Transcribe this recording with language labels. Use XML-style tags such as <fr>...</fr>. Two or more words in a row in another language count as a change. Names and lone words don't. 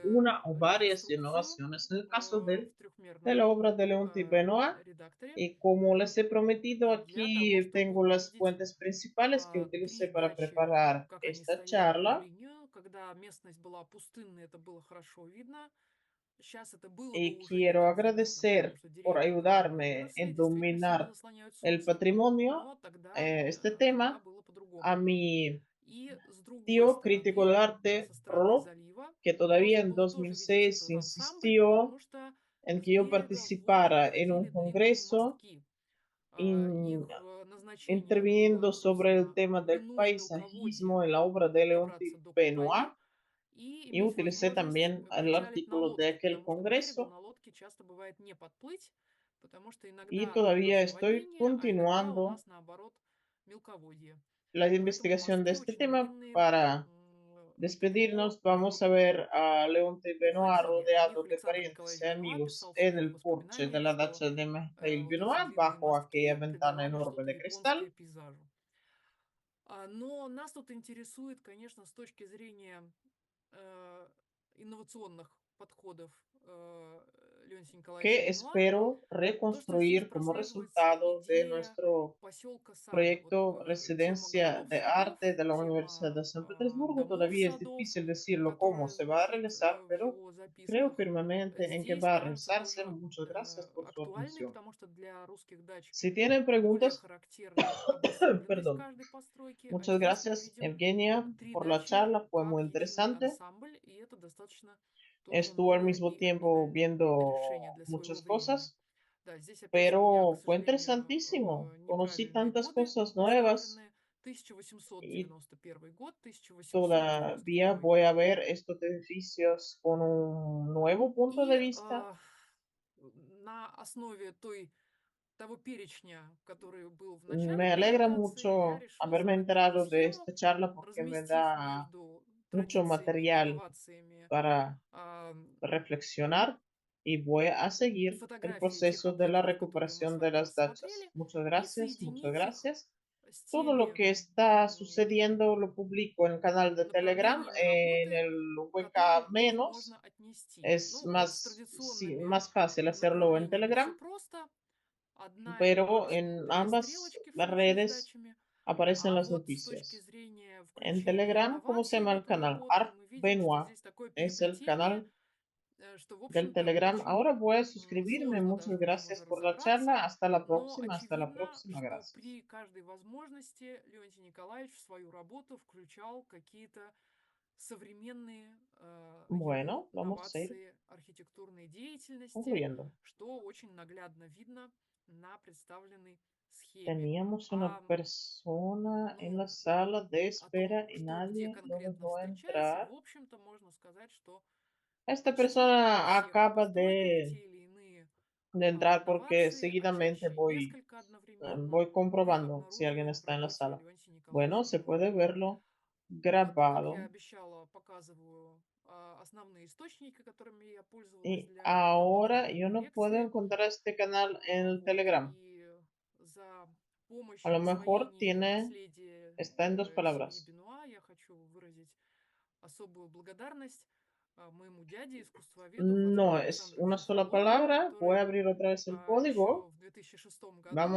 <ru>сделали</ru> <es>una o varias</es> <ru>реконструкцию</ru> <es>innovaciones. En el caso</es> <ru>в</ru> <es>de la</es> <ru>трехмерном</ru> <es>obra de Leonti Benoit,</es> <ru>редакторе</ru> <es>y como les he prometido,</es> <ru>для того,</ru> <es>aquí</es> <ru>чтобы</ru> <es>tengo las</es> <ru>увидеть</ru> <es>fuentes principales que utilicé para</es> <ru>передачи,</ru> <es>preparar</es> <ru>как они</ru> <es>esta</es> <ru>стояли по</ru> <es>charla.</es> <ru>линию. Когда местность была пустынной, это было хорошо видно. Сейчас это было бы</ru> <es>Y</es> <ru>уже не</ru> <es>quiero</es> <ru>так заметно, потому</ru> <es>agradecer</es> <ru>что</ru> <es>por</es> <ru>деревья вокруг</ru> <es>ayudarme</es> <ru>выросли,</ru> <es>en</es> <ru>действительно сильно</ru> <es>dominar</es> <ru>заслоняют</ru> <es>el</es> <ru>солнце.</ru> <es>patrimonio,</es> <ru>Но тогда,</ru> <es>este</es> <ru>тогда</ru> <es>tema,</es> <ru>было</ru> <es>a</es> <ru>по-другому.</ru> <es>mi</es> <ru>И с другой</ru> <es>tío crítico</es> <ru>стороны,</ru> <es>del arte,</es> <ru>со стороны</ru> <es>Rolo,</es> <ru>залива,</ru> <es>que todavía</es> <ru>можно</ru> <es>en</es> <ru>было тоже видеть</ru> <es>2006</es> <ru>этот ансамбль,</ru> <es>insistió</es> <ru>потому что</ru> <es>en</es> <ru>с</ru> <es>que yo</es> <ru>берега в воду</ru> <es>participara en un</es> <ru>выходили длинные</ru> <es>congreso</es> <ru>мостки.</ru> <es>in-</es> <ru>Их назначение</ru> <es>interviniendo</es> <ru>было,</ru> <es>sobre el</es> <ru>собственно,</ru> <es>tema del</es> <ru>длиной</ru> <es>paisajismo</es> <ru>мелководья</ru> <es>en la obra de</es> <ru>добраться</ru> <es>Leonti</es> <ru>до</ru> <es>Benoit,</es> <ru>Копаи и</ru> <es>y</es> <ru>иметь</ru> <es>utilicé</es> <ru>возможность</ru> <es>también el</es> <ru>причалить на</ru> <es>artículo de</es> <ru>лодке,</ru> <es>aquel</es> <ru>потому что к берегу</ru> <es>congreso,</es> <ru>на лодке часто бывает не подплыть, потому что</ru> <es>y</es> <ru>иногда у</ru> <es>todavía</es> <ru>нас</ru> <es>estoy</es> <ru>наводнение, а иногда у</ru> <es>continuando</es> <ru>нас наоборот мелководье.</ru> <es>la</es> <ru>Поэтому</ru> <es>investigación de</es> <ru>мостки</ru> <es>este</es> <ru>очень</ru> <es>tema.</es> <ru>длинные</ru> <es>Para</es> <ru>по</ru> <es>despedirnos, vamos a ver a Leonte Benoit</es> <ru>уходили. О</ru> <es>rodeado</es> <ru>них</ru> <es>de</es> <ru>Александр</ru> <es>parientes y</es> <ru>Николаевич Бенуа</ru> <es>amigos</es> <ru>писал в</ru> <es>en</es> <ru>своих</ru> <es>el porche de</es> <ru>воспоминаниях,</ru> <es>la</es> <ru>что</ru> <es>dacha de Mikhail</es> <ru>вот эти</ru> <es>Benoit,</es> <ru>длинные</ru> <es>bajo aquella</es> <ru>мостки</ru> <es>ventana</es> <ru>придавали</ru> <es>enorme</es> <ru>что-то</ru> <es>de cristal.</es> <ru>японское пейзажу. Но нас тут интересует, конечно, с точки зрения э, инновационных подходов Леонтия Николаевича</ru> <es>Que</es> <ru>Бенуа,</ru> <es>espero</es> <ru>то, что здесь</ru> <es>reconstruir como</es> <ru>прослеживается</ru> <es>resultado de</es> <ru>идея</ru> <es>nuestro</es> <ru>поселка сада. Вот</ru> <es>proyecto</es> <ru>тема</ru> <es>Residencia</es> <ru>городов</ru> <es>de</es> <ru>садов,</ru> <es>Arte de la Universidad</es> <ru>тема</ru> <es>de San Petersburgo.</es> <ru>домов</ru> <es>Todavía es</es> <ru>садов,</ru> <es>difícil decirlo cómo</es> <ru>которая</ru> <es>se va a</es> <ru>звучит</ru> <es>realizar,</es> <ru>в</ru> <es>pero</es> <ru>его</ru> <es>creo</es> <ru>записках.</ru> <es>firmemente en que</es> <ru>Здесь</ru> <es>va a</es> <ru>кажется</ru> <es>realizarse.</es> <ru>тоже</ru> <es>Muchas gracias por su</es> <ru>актуальной,</ru> <es>atención.</es> <ru>потому что для русских дач</ru> <es>Si tienen</es> <ru>более</ru> <es>preguntas,</es> <ru>характерна обособленность</ru> <es>perdón.</es> <ru>каждой постройки, а</ru> <es>Muchas</es> <ru>здесь мы</ru> <es>gracias,</es> <ru>видим</ru> <es>Evgenia,</es> <ru>три</ru> <es>por la</es> <ru>дачи</ru> <es>charla. Fue muy</es> <ru>как единый</ru> <es>interesante.</es> <ru>ансамбль, и это достаточно тоже</ru> <es>Estuvo al</es> <ru>новое</ru> <es>mismo</es> <ru>и</ru> <es>tiempo</es> <ru>оригинальное решение</ru> <es>viendo</es> <ru>для своего</ru> <es>muchas</es> <ru>времени.</ru> <es>cosas,</es> <ru>Да, здесь опять же у меня, к</ru> <es>pero fue</es> <ru>сожалению,</ru> <es>interesantísimo. Conocí</es> <ru>неправильные</ru> <es>tantas</es> <ru>годы</ru> <es>cosas nuevas</es> <ru>поставлены.</ru> <es>y</es> <ru>1891 год,</ru> <es>todavía</es> <ru>1892</ru> <es>voy</es> <ru>год.</ru> <es>a ver estos edificios con un nuevo punto de</es> <ru>И</ru> <es>vista.</es> <ru>на основе того перечня, который был в начале</ru> <es>Me alegra</es> <ru>презентации, я</ru> <es>mucho</es> <ru>решила</ru> <es>haberme</es> <ru>закрепить</ru> <es>enterado de</es> <ru>схему,</ru> <es>esta charla porque me</es> <ru>разместив</ru> <es>da</es> <ru>между</ru> <es>mucho</es> <ru>традициями и</ru> <es>material</es> <ru>инновациями</ru> <es>para</es> <ru>а,</ru> <es>reflexionar y voy a seguir el</es> <ru>фотографии тех</ru> <es>proceso de la</es> <ru>объектов, которые мы с</ru> <es>recuperación de</es> <ru>вами</ru> <es>las dachas.</es> <ru>рассмотрели,</ru> <es>Muchas</es> <ru>и</ru> <es>gracias, muchas</es> <ru>соединить их</ru> <es>gracias.</es> <ru>с</ru> <es>Todo lo</es> <ru>теми</ru> <es>que está sucediendo lo publico en el canal de Telegram,</es> <ru>направлениями</ru> <es>en</es> <ru>работы,</ru> <es>el</es> <ru>к которым</ru> <es>WK</es> <ru>их можно</ru> <es>menos.</es> <ru>отнести.</ru> <es>Es</es> <ru>Ну, с</ru> <es>más,</es> <ru>традиционными</ru> <es>más fácil hacerlo en</es> <ru>направлениями все</ru> <es>Telegram,</es> <ru>просто. Одна</ru> <es>pero</es> <ru>инопланетная,</ru> <es>en</es> <ru>две</ru> <es>ambas</es> <ru>стрелочки в случае с</ru> <es>redes</es> <ru>дачами.</ru> <es>aparecen</es> <ru>А</ru> <es>las</es> <ru>вот с точки</ru> <es>noticias.</es> <ru>зрения</ru> <es>En</es> <ru>включения</ru> <es>Telegram, ¿cómo se</es> <ru>инноваций в</ru> <es>llama el</es> <ru>эту</ru> <es>canal?</es> <ru>работу,</ru> <es>Art</es> <ru>мы видим, что</ru> <es>Benoit</es> <ru>здесь такое</ru> <es>es el</es> <ru>переплетение,</ru> <es>canal</es> <ru>что, в</ru> <es>del</es> <ru>общем-то,</ru> <es>Telegram.</es> <ru>очень</ru> <es>Ahora voy a suscribirme.</es> <ru>сложно даже</ru> <es>Muchas</es> <ru>в нем</ru> <es>gracias</es> <ru>уже</ru> <es>por la</es> <ru>разобраться,</ru> <es>charla. Hasta la</es> <ru>но</ru> <es>próxima. Hasta la</es> <ru>очевидно,</ru> <es>próxima.</es> <ru>что</ru> <es>Gracias.</es> <ru>при каждой возможности Леонтий Николаевич в свою работу включал какие-то современные его</ru> <es>Bueno, vamos a ir</es> <ru>новации архитектурной деятельности,</ru> <es>concluyendo.</es> <ru>что очень наглядно видно на представленной схеме.</ru> <es>Teníamos una</es> <ru>А</ru> <es>persona en la</es> <ru>ну,</ru> <es>sala de</es> <ru>о том,</ru> <es>espera y</es> <ru>что где</ru> <es>nadie lo</es> <ru>конкретно</ru> <es>dejó</es> <ru>встречается,</ru> <es>entrar.</es> <ru>в общем-то, можно сказать, что</ru> <es>Esta</es> <ru>почти во</ru> <es>persona</es> <ru>всех</ru> <es>acaba</es> <ru>постройках те или иные</ru> <es>de entrar porque</es> <ru>новации, а</ru> <es>seguidamente</es> <ru>чаще</ru> <es>voy,</es> <ru>несколько одновременно,</ru> <es>voy</es> <ru>мы</ru> <es>comprobando si alguien</es> <ru>обнаруживаем в</ru> <es>está en la</es> <ru>работе</ru> <es>sala.</es> <ru>Леонтия</ru> <es>Bueno,</es> <ru>Николаевича</ru> <es>se</es> <ru>Бенуа.</ru> <es>puede verlo</es> <ru>Вот, как я</ru> <es>grabado.</es> <ru>обещала, показываю основные источники, которыми я пользовалась</ru> <es>Y</es> <ru>для</ru> <es>ahora</es> <ru>подготовки</ru> <es>yo</es> <ru>этой</ru> <es>no puedo</es> <ru>лекции.</ru> <es>encontrar este canal en el</es> <ru>Вот,</ru> <es>Telegram.</es> <ru>и за помощь</ru> <es>A</es> <ru>в</ru> <es>lo mejor</es> <ru>освоении наследия</ru> <es>está en dos</es> <ru>семьи</ru> <es>palabras.</es> <ru>Бенуа я хочу выразить особую благодарность моему дяде, искусствоведу</ru> <es>No</es> <ru>Владимиру</ru> <es>es</es> <ru>Александровичу</ru> <es>una sola</es> <ru>Соколову,</ru> <es>palabra. Voy a</es> <ru>который</ru> <es>abrir otra vez el</es> <ru>еще</ru> <es>código.</es> <ru>в 2006 году</ru>